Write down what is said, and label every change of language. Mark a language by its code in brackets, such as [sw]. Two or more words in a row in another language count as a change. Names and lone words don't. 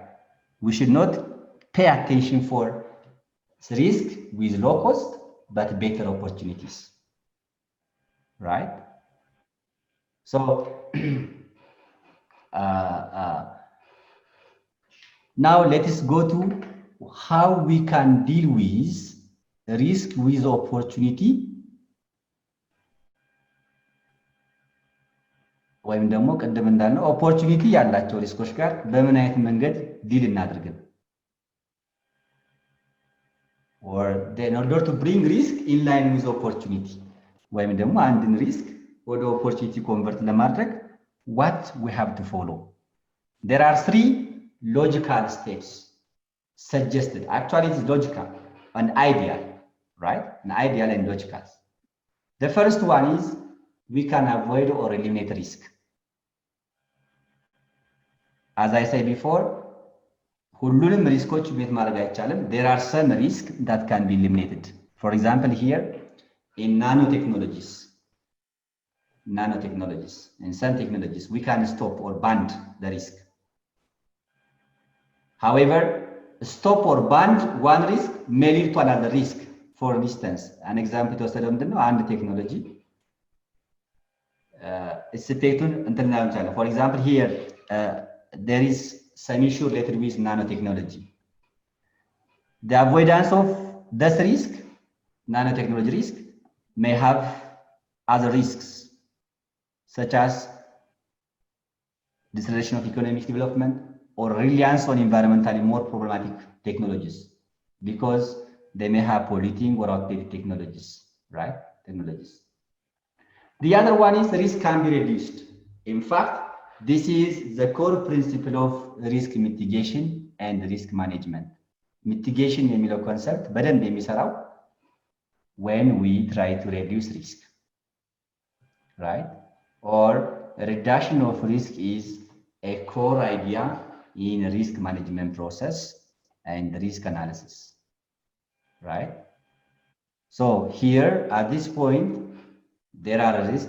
[en] We should not pay attention for risk with low cost, but better opportunities. Right? So, now let us go to how we can deal with risk with opportunity, [am] ወይም ደግሞ ቀደም እንዳልነው ኦፖርቹኒቲ ያላቸው ሪስኮች ጋር በምን አይነት መንገድ ዲል እናድርግ ነው። [en] or in order to bring risk in line with opportunity [am] ወይም ደግሞ አንድን ሪስክ ወደ ኦፖርቹኒቲ ኮንቨርት ለማድረግ [en] what we have to follow. There are 3 logical steps suggested. Actually, it's logical and ideal, right? An ideal and logical. The first one is we can avoid or eliminate risk. As I said before, [am] ሁሉንም ሪስኮች ቤት ማድረግ አይቻልም. [en] There are some risks that can be eliminated. For example, here in nanotechnologies, in some technologies, we can stop or ban the risk. However, stop or ban one risk may lead to another risk. For instance, an example [am] የተወሰደው ምንድነው? አንድ ቴክኖሎጂ effectun እንትን እናያለን. [en] For example, here there is some issue related with nanotechnology. The avoidance of this risk, nanotechnology risk, may have other risks, such as deceleration of economic development or reliance on environmentally more problematic technologies, because they may have polluting or outdated technologies, right? The other one is risk can be reduced. In fact, this is the core principle of risk mitigation and risk management. Mitigation የሚለው concept [am] በደንብ የሚሰራው [en] when we try to reduce risk, right? Or reduction of risk is a core idea in risk management process and risk analysis, right? So here at this point, there are risks.